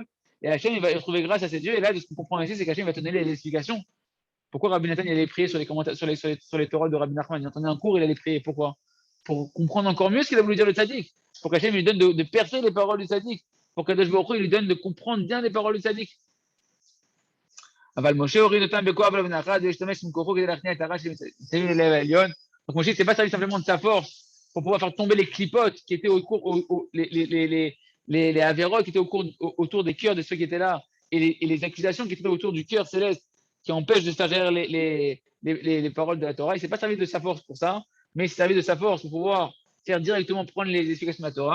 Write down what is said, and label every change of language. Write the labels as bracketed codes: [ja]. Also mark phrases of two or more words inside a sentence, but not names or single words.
[fr] Et Hachem, il va trouver grâce à ses yeux. Et là, de ce qu'on comprend ici, c'est qu'Hachem va te donner les explications. Pourquoi Rabbi Nathan il allait prier sur les commentaires, sur les Torahs de Rabbi Nachman? Il entendait un cours, il allait prier. Pourquoi? Pour comprendre encore mieux ce qu'il a voulu dire le tzaddik. Pour qu'Hachem lui donne de percer les paroles du tzaddik. Pour qu' [he] הקדוש ברוך הוא [fr] il lui donne de comprendre bien les paroles du tzaddik. [he] אבל משה הוריד אותם בכוח ובנחת והשתמש מכוחו כדי להכניע את הרע שמסביב ללב העליון. [fr] Donc Moshe s'est pas servi simplement de sa force pour pouvoir faire tomber les clipotes qui étaient les avérotes qui étaient autour des cœurs de ceux qui étaient là et les accusations qui étaient autour du cœur céleste qui empêchent de se faire derrière les paroles de la Torah. Il s'est pas servi de sa force pour ça, mais il s'est servi de sa force pour pouvoir faire directement prendre les explications de la Torah.